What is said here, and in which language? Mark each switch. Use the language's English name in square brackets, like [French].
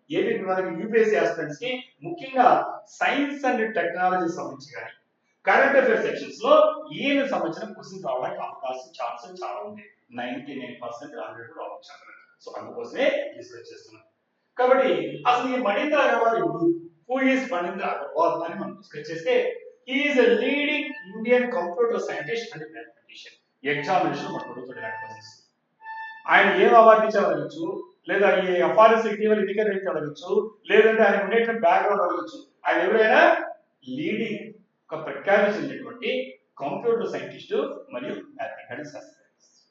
[Telugu] AP మనకి UPSC aspirants కి ముఖ్యంగా సైన్స్ అండ్ టెక్నాలజీ సంబంధించి కానీ కరెంట్ అఫైర్స్ సెక్షన్స్ లో ఈయన సంబంధించిన క్వశ్చన్స్ రావడానికి అవకాశం ఛాన్సెస్ చాలా ఉంది. 99% ఆల్రెడీ రావచ్చు. సో అందుకోసమే డిస్కస్ చేస్తున్నాం. కాబట్టి అసలు ఈ మణీంద్ర అగర్వాల్ ఎవరు? [English] who is Manindra Agarwal [Telugu] అని మనం డిస్కస్ చేస్తే [English] he is a leading Indian computer scientist and mathematician. [Telugu] Examination మనకు అడుగుతాడు ఇలాంటి క్వశ్చన్స్. ఆయన ఏం అవార్డు ఇచ్చారు అడగచ్చు, లేదా ఈ ఎఫ్ఆర్ఎస్ ఇటీవల ఎన్నికలు రేట్ అడగచ్చు, లేదంటే ఆయన ఉండేటువంటి బ్యాక్గ్రౌండ్ అడగచ్చు. ఆయన ఎవరైనా లీడింగ్ ఒక ప్రఖ్యాతి చెందినటువంటి కంప్యూటర్ సైంటిస్ట్ మరియు మ్యాథమెటిక్స్ శాస్త్రవేత్త.